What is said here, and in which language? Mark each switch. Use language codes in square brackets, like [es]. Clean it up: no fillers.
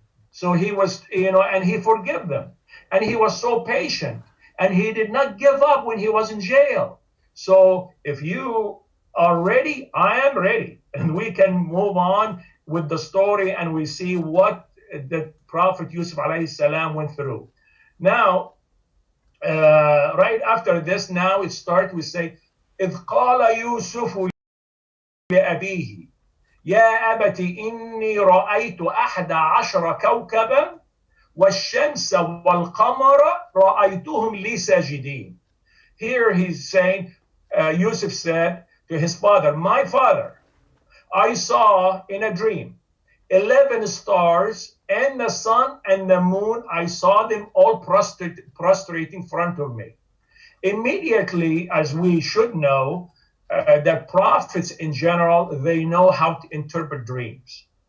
[en] So he was, and he forgave them. And he was so patient. And he did not give up when he was in jail. So if you are ready, I am ready. And we can move on with the story and we see what the Prophet Yusuf alayhi salam went through. Now, right after this, now it starts, we say, [ar] إِذْ قَالَ يُوسُفُ لِأَبِيهِ يَا أَبَتِ إِنِّي رَأَيْتُ أَحْدَ عَشْرَ كَوْكَبًا وَالشَّمْسَ وَالْقَمَرَ رَأَيْتُهُمْ لِي سَاجِدِينَ. [en] Here he's saying, Yusuf said to his father, my father, I saw in a dream 11 stars and the sun and the moon. I saw them all prostrate in front of me. Immediately, as we should know, that prophets in general, they know how to interpret dreams.